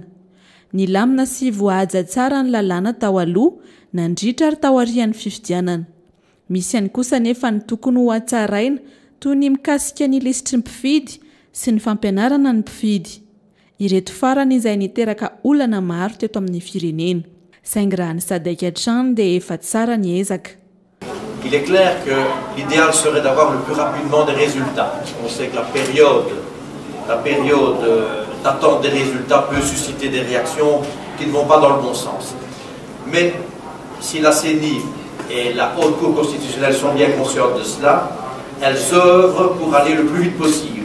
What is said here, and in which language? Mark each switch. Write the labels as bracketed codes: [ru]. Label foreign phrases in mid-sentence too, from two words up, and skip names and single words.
[mg] Ny lamina sy voaja tsara ny lalàna tao aloha nandritra ary tao aorian'ny fifidianana. Misy ihany kosa nefa ny tokony ho hatsaraina toy ny mikasika ny lisitry ny mpifidy sy ny fampianarana ny mpifidy. Ireto farany izay niteraka olana maro teto amin'ny firenena. Saingy raha ny SADC hatrany dia efa tsara ny ezaka. [fr] Il est clair que l'idéal serait d'avoir le plus rapidement des résultats. On sait que la période d'attente des résultats peut susciter des réactions qui ne vont pas dans le bon sens. Mais si la CENI et la Haute Cour constitutionnelle sont bien conscientes de cela, elles œuvrent pour aller le plus vite possible.